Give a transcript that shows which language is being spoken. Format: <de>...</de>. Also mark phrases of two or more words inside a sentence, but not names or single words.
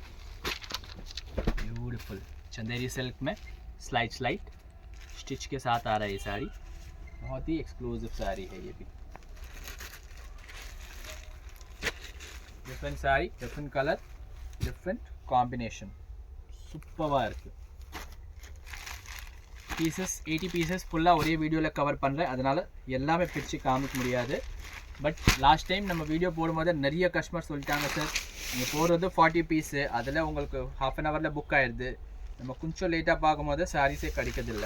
<hi>देखिए</hi> <en>beautiful Chanderi silk</en> <hi>में</hi> <en>slide stitch</en> <hi>के साथ आ रहा है ये साड़ी. बहुत ही एक्सक्लूसिव साड़ी है ये भी. डिफरेंट साड़ी,</hi> <en>different colour, different combination.</en> <ta>சூப்பராக இருக்குது. பீசஸ் 80 பீசஸ் ஃபுல்லாக ஒரே வீடியோவில் கவர் பண்ணுறேன், அதனால் எல்லாமே பிரித்து காமிக்க முடியாது.</ta> <en>but last time</en> <ta>நம்ம வீடியோ போடும்போது நிறைய கஸ்டமர் சொல்லிட்டாங்க, சார் நீங்கள் போடுறது 40 பீஸு, அதில் உங்களுக்கு ½ அன் ஹவரில் புக் ஆகிடுது, நம்ம கொஞ்சம் லேட்டாக பார்க்கும்போது சாரீஸே கிடைக்கிறதில்ல.</ta>